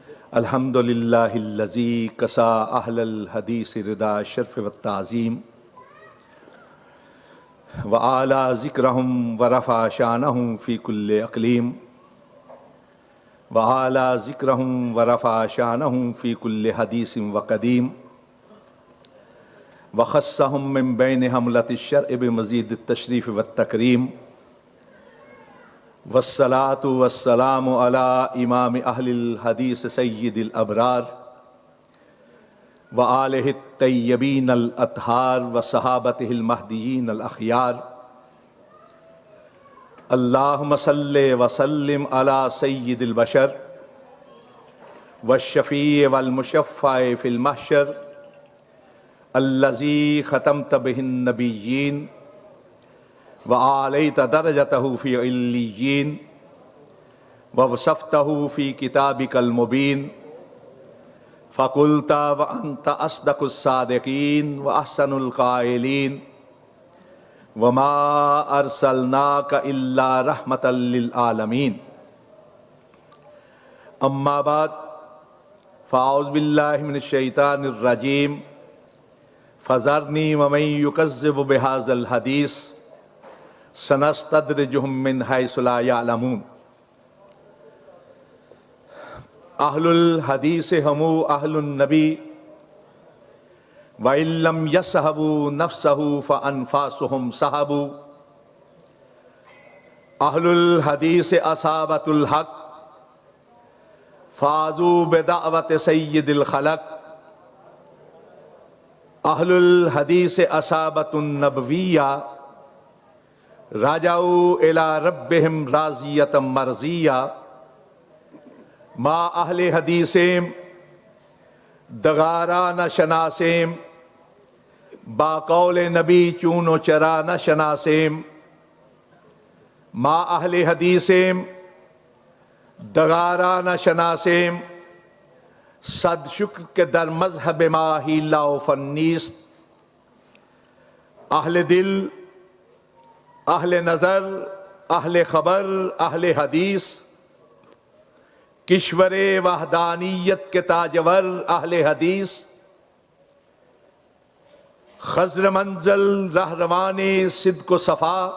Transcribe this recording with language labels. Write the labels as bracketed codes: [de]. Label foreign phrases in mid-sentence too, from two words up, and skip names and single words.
[ar] الحمد للہ الذی کسا اہل الحدیث ردا شرف والتعظیم وعالی ذکرہم ورفع شانہم فی کل اقلیم وعالی ذکرہم ورفع شانہم فی کل حدیث وقدیم وخصہم من بین حملۃ الشرع بمزید التشریف والتکریم والصلاة والسلام علی امام اہل الحدیث سید الابرار وآلہ الطیبین الاطہار وصحابتہ المہدیین الاخیار اللہم صلی وسلم علی سید البشر والشفیع والمشفع فی المحشر الذی ختمت بہ النبیین وعالیت درجتہ فی علیین ووصفتہ فی کتابک المبین فقلت وانت اصدق الصادقین واحسن القائلین وما ارسلناک الا رحمۃ للعالمین اما بعد فاعوذ باللہ من الشیطان الرجیم فذرنی ومن یکذب بہذا الحدیث سنستدرجہم من حیث لا یعلمون۔ اہل الحدیث ہمو اہل النبی وَإِن لَّمْ يَصْحَبُوا نَفْسَهُ فَأَنفَاسُهُمْ صَحَبُوا۔ اہل الحدیث اصحابۃ الحق فازوا بدعوت سید الخلق۔ اہل الحدیث اصحابۃ النبویہ راجعوا الی ربہم راضیۃ مرضیہ۔ [fa] ما اہل حدیثیم دغارا نہ شناسیم، با قول نبی چون و چرا نہ شناسیم۔ ما اہل حدیثیم دغارا نہ شناسیم، صد شکر کے در مذہب ما حیلہ و فن نیست۔ اہل دل، اہل نظر، اہل خبر، اہل حدیث، کشور وحدانیت کے تاجور اہل حدیث، خضر منزل رہروان صدق و صفا،